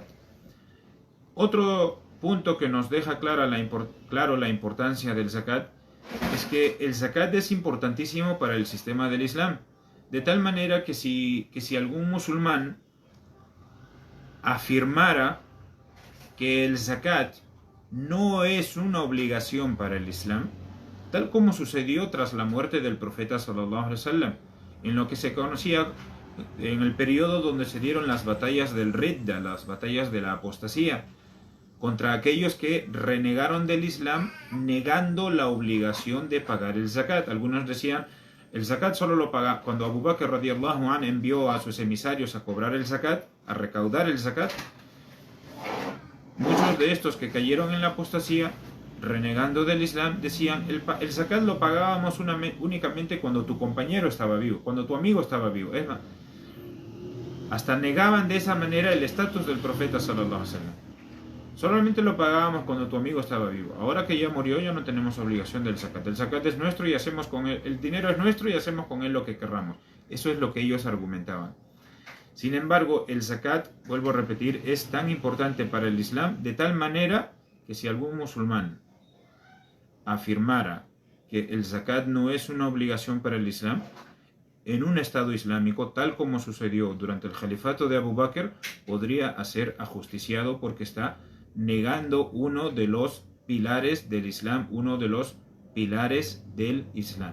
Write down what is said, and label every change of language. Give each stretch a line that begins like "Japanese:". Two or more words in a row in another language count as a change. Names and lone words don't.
Spanish: Otro punto que nos deja claro la importancia del zakat es que el zakat es importantísimo para el sistema del Islam, de tal manera que si algún musulmán afirmara que el zakat no es una obligación para el Islam, tal como sucedió tras la muerte del profeta
Arabic: صلى الله عليه وسلم,
Spanish: en lo que se conocía en el periodo donde se dieron las batallas del Ridda, las batallas de la apostasía, contra aquellos que renegaron del Islam negando la obligación de pagar el zakat. Algunos decían, el zakat solo lo paga cuando Abu Bakr
Arabic: رضي الله عنه
Spanish: envió a sus emisarios a cobrar el zakat, a recaudar el zakat. Muchos de estos que cayeron en la apostasía renegando del Islam, decían, el zakat lo pagábamos únicamente cuando tu compañero estaba vivo, cuando tu amigo estaba vivo. Es más, hasta negaban de esa manera el estatus del profeta
Arabic: صلى الله عليه وسلم.
Spanish: Solamente lo pagábamos cuando tu amigo estaba vivo. Ahora que ya murió, ya no tenemos obligación del zakat. El zakat es nuestro y hacemos con él, el dinero es nuestro y hacemos con él lo que querramos. Eso es lo que ellos argumentaban. Sin embargo, el zakat, vuelvo a repetir, es tan importante para el Islam de tal manera que si algún musulmán afirmara que el zakat no es una obligación para el Islam, en un Estado islámico, tal como sucedió durante el califato de Abu Bakr, podría ser ajusticiado porque está negando uno de los pilares del Islam, uno de los pilares del Islam.